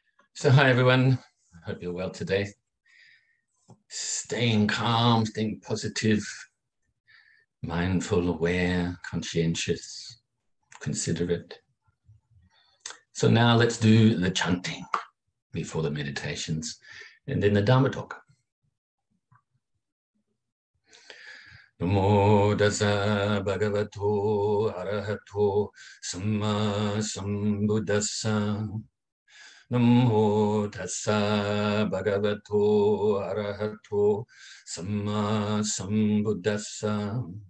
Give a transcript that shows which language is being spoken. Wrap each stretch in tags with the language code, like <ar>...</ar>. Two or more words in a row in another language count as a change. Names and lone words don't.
<en>So hi everyone, I hope you're well today. Staying calm, staying positive, mindful, aware, conscientious, considerate. So now let's do the chanting before the meditations and then the Dharma Talk.</en> <pi>Namo Tassa Bhagavato Arahato Samma Sambuddhassa. Namo Tassa Bhagavato Arahato Samma Sambuddhassa.</pi>